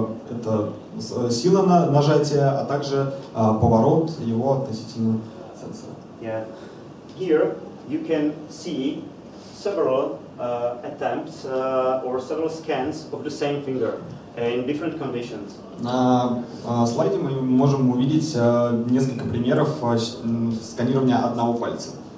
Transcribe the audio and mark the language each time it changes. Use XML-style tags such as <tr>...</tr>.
<ru>Это сила нажатия, а также поворот его относительно сенсора. Yeah.</ru> <en>Here you can see several attempts or several scans of the same finger. in different conditions.</en> <ru>На слайде мы можем увидеть несколько примеров сканирования одного пальца.</ru>